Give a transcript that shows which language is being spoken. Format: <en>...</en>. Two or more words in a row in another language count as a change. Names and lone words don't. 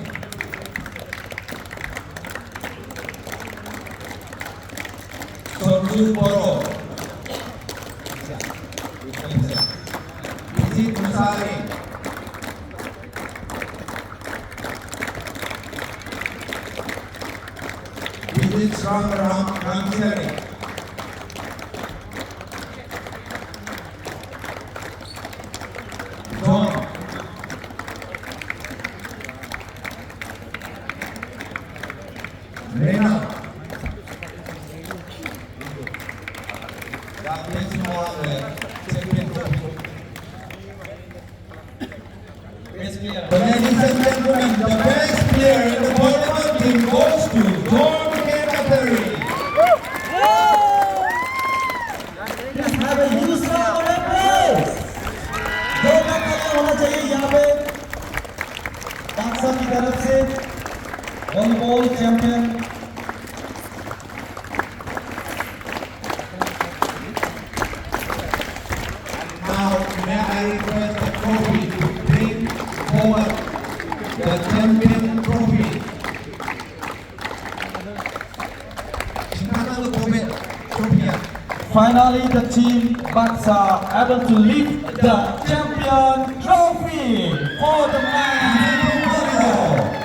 <en>Sonju Boro. Izzy Musari. Vijit Ram Ramsari. John. Rena. Ladies and gentlemen, the best player in the volleyball team goes to John Cutlery. Let's have a huge round of applause.</en> <hi>दो तालियां होना चाहिए यहाँ पे पाकिस्तान की तरफ से</hi> <en>volleyball champion Now, may I request the trophy to bring forward the champion trophy. Finally, the team Bucks are able to lift the champion trophy for the men's volleyball.</en>